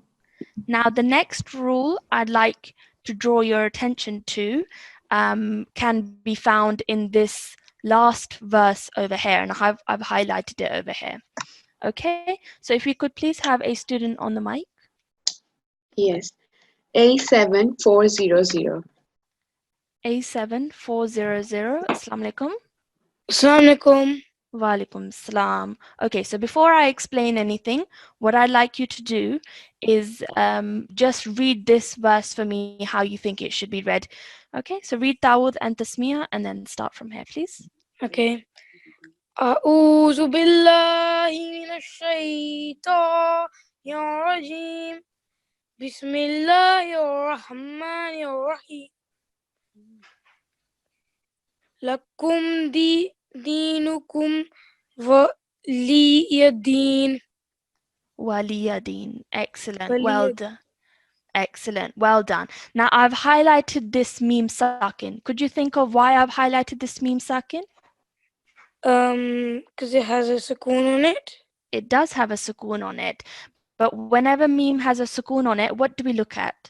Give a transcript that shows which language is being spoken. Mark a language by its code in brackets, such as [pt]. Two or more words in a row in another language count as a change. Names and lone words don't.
[en] Now, the next rule I'd like to draw your attention to can be found in this last verse over here, and I've highlighted it over here. Okay, so if we could please have a student on the mic. Yes. A7400. A7400. [ar] السلام عليكم. السلام عليكم. وعليكم السلام. [en] Okay, so before I explain anything, what I'd like you to do is just read this verse for me how you think it should be read. Okay, so read Tawud and Tasmiyah and then start from here, please. Okay. [ar] أعوذ بالله من الشيطان الرجيم بسم الله الرحمن الرحيم لكم دينكم ولي دين. [en] Waliyadeen. Excellent. Waliya- Well done. Excellent. Well done. Now I've highlighted this [ar] ميم ساكن. [en] Could you think of why I've highlighted this [ar] ميم ساكن? [en] Because it has a sukoon on it. It does have a sukoon on it, but whenever meme has a sukoon on it, what do we look at?